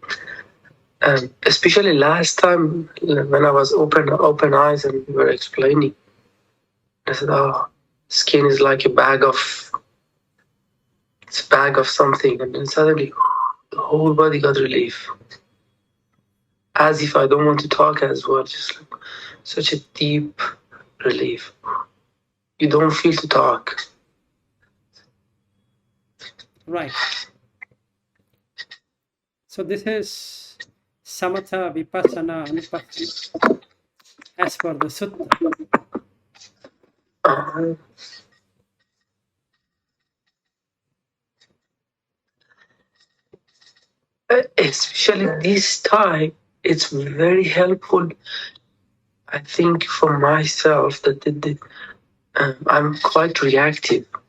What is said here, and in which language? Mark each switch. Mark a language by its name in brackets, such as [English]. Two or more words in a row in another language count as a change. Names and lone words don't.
[English] Especially last time when I was open eyes and you were explaining, I said, "Oh, skin is like it's a bag of something," and then suddenly the whole body got relief, as if I don't want to talk as well. Just like such a deep relief. You don't feel to talk. Right. So this is [Pali] samathā, vipassana, anupassana, [English] as per the sutta. Uh, Especially this time, it's very helpful. I think for myself that I'm quite reactive.